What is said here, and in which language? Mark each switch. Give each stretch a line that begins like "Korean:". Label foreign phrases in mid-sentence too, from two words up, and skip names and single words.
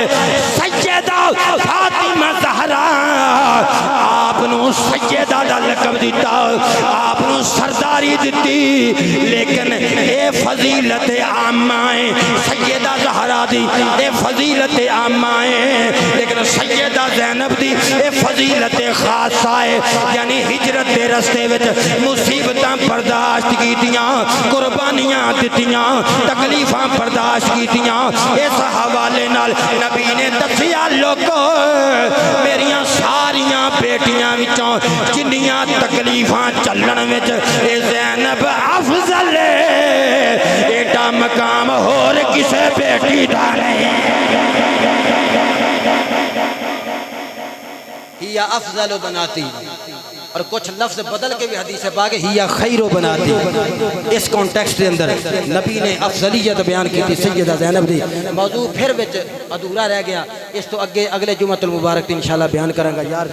Punjabi: سیدہ فاطمہ زہرا آپ نو سیدہ دا لقب دیتا آپ نو سرداری دیتی لیکن اے فضیلت عامہ ہے سیدہ زہرا دی اے فضیلت عامہ ہے لیکن سیدہ زینب دی اے فضیلت خاصہ ہے. یعنی ہجرت دے رستے وچ مصیبتاں برداشت کیتیاں قربانیاں دتیاں تکلیفاں برداشت کیتیاں. اس حوالے نال نبی نے دسیا لوگو میریاں ساریاں بیٹیاں وچوں جنیاں تکلیفاں چلن وچ اے زینب افضل ہے. ایڈا مقام ہور کسے بیٹی دا نہیں.
Arabic: ہی افضل بناتی
Urdu: اور کچھ لفظ بدل کے بھی حدیث پاک ہے
Arabic: ہی خیر بناتی.
Urdu: اس کانٹیکسٹ کے اندر نبی نے افضلیت بیان کی تھی سیدہ زینب دی. موضوع پھر وچ ادھورا رہ گیا اس تو اگلے جمعۃ المبارک انشاءاللہ بیان کروں گا.